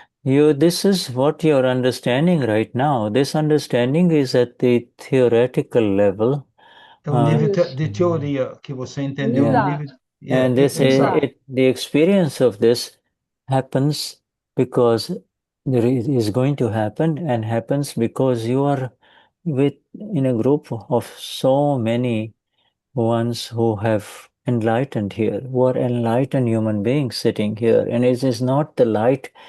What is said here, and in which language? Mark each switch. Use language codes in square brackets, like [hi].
[en] This is what you're understanding right now. This understanding is at the theoretical level. [pt] É o nível de teoria que você entendeu. [en] And this the experience of this happens because there is going to happen and happens because you are in a group of so many ones who have enlightened here, who are enlightened human beings sitting here, and it is not the light.